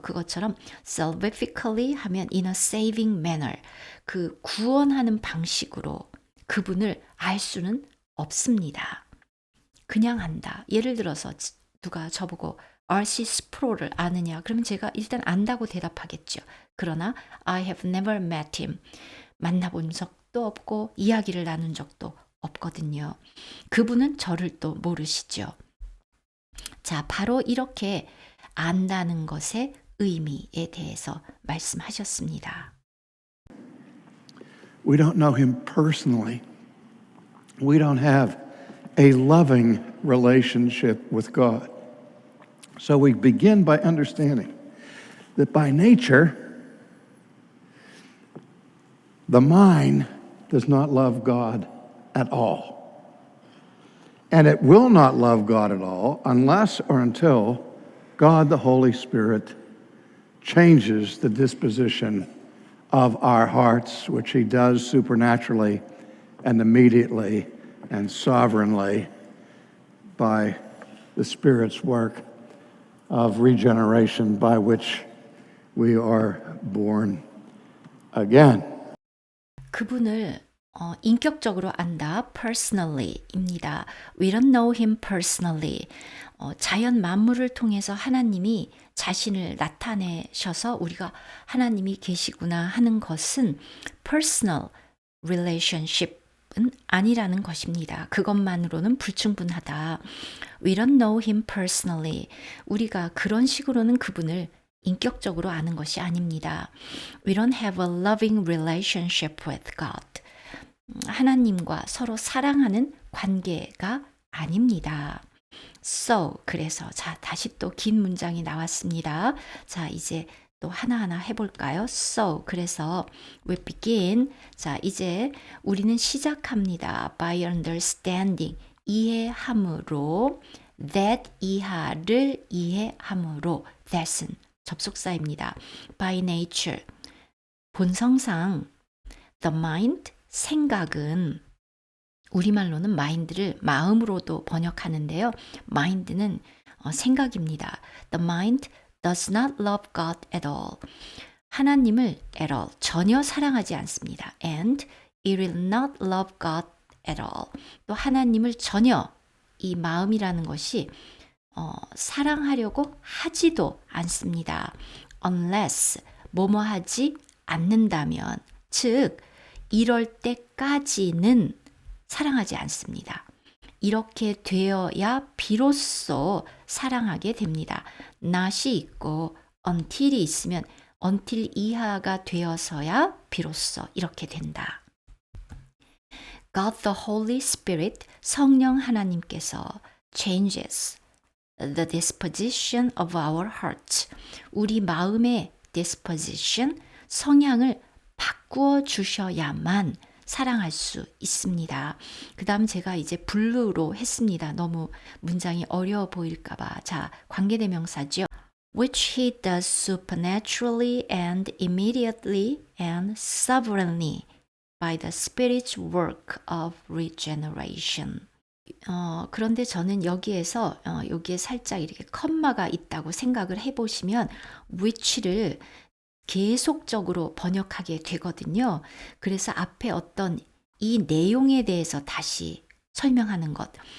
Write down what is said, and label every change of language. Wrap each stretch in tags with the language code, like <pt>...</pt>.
<ko>그것처럼 salvifically 하면</ko> <en>in a saving manner</en> <ko>그 구원하는 방식으로 그분을 알 수는 없습니다. 그냥 한다. 예를 들어서 누가 저보고 R.C. 스프로를 아느냐? 그러면 제가 일단 안다고 대답하겠죠. 그러나</ko> <en>I have never met him.</en> <ko>만나본 적도 없고 이야기를 나눈 적도 없거든요. 그분은 저를 또 모르시죠. 자, 바로 이렇게 안다는 것의 의미에 대해서 말씀하셨습니다.</ko> <en>We don't know him personally. We don't have a loving relationship with God. So we begin by understanding that by nature, the mind does not love God at all. And it will not love God at all unless or until God the Holy Spirit changes the disposition of our hearts, which he does supernaturally and immediately and sovereignly by the Spirit's work of regeneration by which we are born again.</en> <ko>그분을 인격적으로 안다, personally입니다.</ko> <en>We don't know him personally.</en> <ko>자연 만물을 통해서 하나님이 자신을 나타내셔서 우리가 하나님이 계시구나 하는 것은</ko> <en>personal relationship</en> <ko>은 아니라는 것입니다. 그것만으로는 불충분하다.</ko> <en>We don't know him personally.</en> <ko>우리가 그런 식으로는 그분을 인격적으로 아는 것이 아닙니다.</ko> <en>We don't have a loving relationship with God.</en> <ko>하나님과 서로 사랑하는 관계가 아닙니다. So, 그래서 자, 다시 또 긴 문장이 나왔습니다. 자, 이제 또 하나하나 해볼까요?</ko> <en>So,</en> <ko>그래서</ko> <en>we begin.</en> <ko>자, 이제 우리는 시작합니다.</ko> <en>By understanding,</en> <ko>이해함으로 that 이하를 이해함으로 that은 접속사입니다.</ko> <en>By nature,</en> <ko>본성상</ko> <en>the mind,</en> <ko>생각은 우리말로는 마인드를 마음으로도 번역하는데요. 마인드는 생각입니다.</ko> <en>The mind does not love God at all.</en> <ko>하나님을 at all, 전혀 사랑하지 않습니다.</ko> <en>And it will not love God at all.</en> <ko>또 하나님을 전혀 이 마음이라는 것이 사랑하려고 하지도 않습니다. Unless 뭐뭐 하지 않는다면, 즉 이럴 때까지는 사랑하지 않습니다. 이렇게 되어야 비로소 사랑하게 됩니다. not이 있고 until이 있으면 until 이하가 되어서야 비로소 이렇게 된다.</ko> <en>God the Holy Spirit,</en> <ko>성령 하나님께서</ko> <en>changes the disposition of our hearts.</en> <ko>우리 마음의 disposition, 성향을 바꾸어 주셔야만 사랑할 수 있습니다. 그 다음 제가 이제 블루로 했습니다. 너무 문장이 어려워 보일까봐. 자, 관계대명사죠.</ko> <en>Which he does supernaturally and immediately and sovereignly. by the Spirit's work of regeneration.</en> <ko>그런데 저는 여기에서 여기에 살짝 이렇게 컴마가 있다고 생각을 해보시면 which를 계속적으로 번역하게 되거든요. 그래서 앞에 어떤 이 내용에 대해서 다시 설명하는 것.</ko>